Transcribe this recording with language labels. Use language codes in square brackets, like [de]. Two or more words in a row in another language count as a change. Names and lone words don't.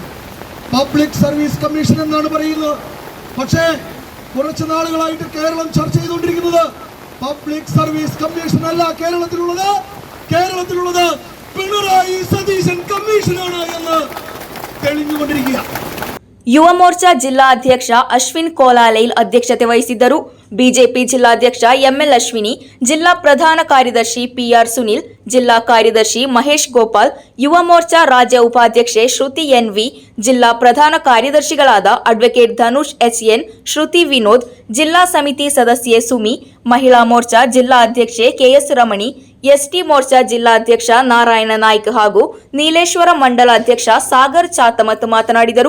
[ml] പബ്ലിക് സർവീസ് കമ്മീഷൻ എന്നാണ് പറയുന്നത്. പക്ഷേ കുറച്ച് നാളുകളായിട്ട് കേരളം ചർച്ച ചെയ്തുകൊണ്ടിരിക്കുന്നത് പബ്ലിക് സർവീസ് കമ്മീഷൻ അല്ല കേരളത്തിലുള്ളത് പിണറായി സതീശൻ കമ്മീഷനാണ് എന്ന് തെളിഞ്ഞുകൊണ്ടിരിക്കുക. [kn] ಯುವಮೋರ್ಚಾ ಜಿಲ್ಲಾ ಅಧ್ಯಕ್ಷ ಅಶ್ವಿನ್ ಕೋಲಾಲೈಲ್ ಅಧ್ಯಕ್ಷತೆ ವಹಿಸಿದ್ದರು. ಬಿಜೆಪಿ ಜಿಲ್ಲಾಧ್ಯಕ್ಷ ಎಂಎಲ್ ಅಶ್ವಿನಿ, ಜಿಲ್ಲಾ ಪ್ರಧಾನ ಕಾರ್ಯದರ್ಶಿ ಪಿಆರ್ ಸುನಿಲ್, ಜಿಲ್ಲಾ ಕಾರ್ಯದರ್ಶಿ ಮಹೇಶ್ ಗೋಪಾಲ್, ಯುವ ಮೋರ್ಚಾ ರಾಜ್ಯ ಉಪಾಧ್ಯಕ್ಷೆ ಶ್ರುತಿ ಎನ್ವಿ, ಜಿಲ್ಲಾ ಪ್ರಧಾನ ಕಾರ್ಯದರ್ಶಿಗಳಾದ ಅಡ್ವೊಕೇಟ್ ಧನುಷ್ ಎಚ್ಎನ್, ಶ್ರುತಿ ವಿನೋದ್, ಜಿಲ್ಲಾ ಸಮಿತಿ ಸದಸ್ಯೆ ಸುಮಿ, ಮಹಿಳಾ ಮೋರ್ಚಾ ಜಿಲ್ಲಾ ಅಧ್ಯಕ್ಷೆ ಕೆಎಸ್ ರಮಣಿ, ಎಸ್ಟಿ ಮೋರ್ಚಾ ಜಿಲ್ಲಾಧ್ಯಕ್ಷ ನಾರಾಯಣ ನಾಯ್ಕ್ ಹಾಗೂ ನೀಲೇಶ್ವರ ಮಂಡಲ ಅಧ್ಯಕ್ಷ ಸಾಗರ್ ಚಾತಮತ್ ಮಾತನಾಡಿದರು.